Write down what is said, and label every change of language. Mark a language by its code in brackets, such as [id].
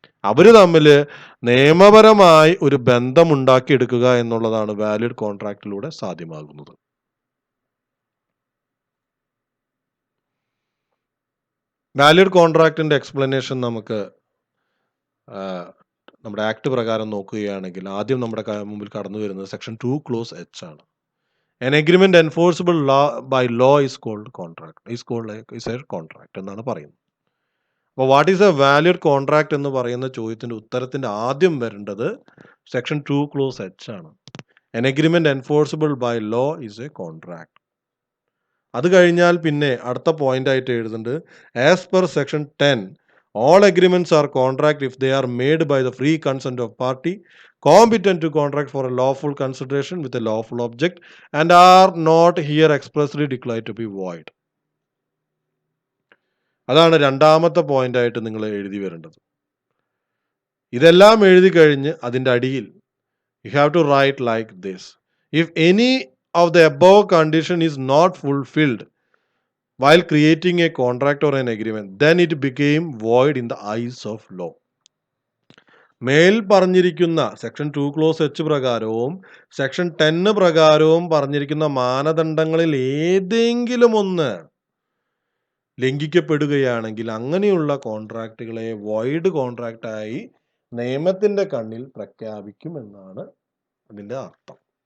[ml] അവർ തമ്മിൽ നിയമപരമായി ഒരു ബന്ധം ഉണ്ടാക്കിയെടുക്കുക എന്നുള്ളതാണ് വാലിഡ് കോൺട്രാക്റ്റിലൂടെ സാധ്യമാകുന്നത്. വാലിഡ് കോൺട്രാക്റ്റിന്റെ എക്സ്പ്ലനേഷൻ നമുക്ക് നമ്മുടെ ആക്ട് പ്രകാരം നോക്കുകയാണെങ്കിൽ ആദ്യം നമ്മുടെ മുമ്പിൽ കടന്നു വരുന്നത് സെക്ഷൻ 2 ക്ലോസ് H ആണ്. [en] An agreement enforceable by law is called contract. Is a contract [ml] എന്നാണ് പറയുന്നത്. അപ്പോൾ [en] what is a valid contract [ml] എന്ന് പറയുന്ന ചോദ്യത്തിന്റെ ഉത്തരത്തിന്റെ ആദ്യം വരേണ്ടത് സെക്ഷൻ 2 ക്ലോസ് H ആണ്. [en] An agreement enforceable by law is a contract. [ml] അത് കഴിഞ്ഞാൽ പിന്നെ അടുത്ത പോയിന്റ് ആയിട്ട് എഴുതുന്നുണ്ട്, [en] As per section 10 all agreements are contract if they are made by the free consent of party competent to contract for a lawful consideration with a lawful object and are not here expressly declared to be void. [ml] അതാണ് രണ്ടാമത്തെ point ആയിട്ട് നിങ്ങൾ എഴുതി വരേണ്ടത്. ഇതെല്ലാം എഴുതി കഴിഞ്ഞ് അതിൻ്റെ അടിയിൽ [en] you have to write like this: if any of the above condition is not fulfilled while creating a contract or an agreement, then it became void in the eyes of law. [ml] മേൽ പറഞ്ഞിരിക്കുന്ന section 2 close H പ്രകാരവും section 10 പ്രകാരവും പറഞ്ഞിരിക്കുന്ന മാനദണ്ഡങ്ങളിൽ ഏതെങ്കിലും ഒന്ന് ലംഘിക്കപ്പെടുകയാണെങ്കിൽ അങ്ങനെയുള്ള കോൺട്രാക്റ്റുകളെ void കോൺട്രാക്റ്റായി നിയമത്തിന്റെ കണ്ണിൽ പ്രഖ്യാപിക്കുമെന്നാണ് അതിൻ്റെ അർത്ഥം.